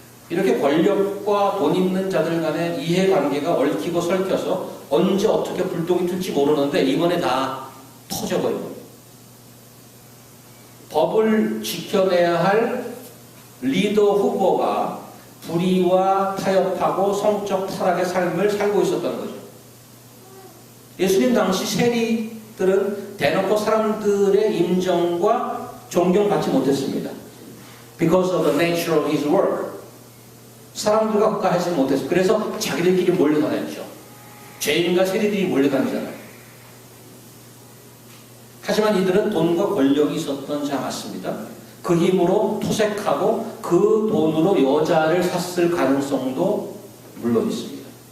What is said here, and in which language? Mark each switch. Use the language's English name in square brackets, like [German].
[Korean] 이렇게 권력과 돈 있는 자들 간의 이해관계가 얽히고 설켜서 언제 어떻게 불똥이 튈지 모르는데 이번에 다 터져버리고 법을 지켜내야 할 리더 후보가 불의와 타협하고 성적 타락의 삶을 살고 있었던 거죠. 예수님 당시 세리들은 대놓고 사람들의 인정과 존경받지 못했습니다. [English] Because of the nature of his work. [Korean] 사람들과 가까이하지 못했어요. 그래서 자기들끼리 몰려다녔죠. 죄인과 세리들이 몰려다니잖아요. 하지만 이들은 돈과 권력이 있었던 자 맞습니다. 그 힘으로 토색하고 그 돈으로 여자를 샀을 가능성도 물론 있습니다.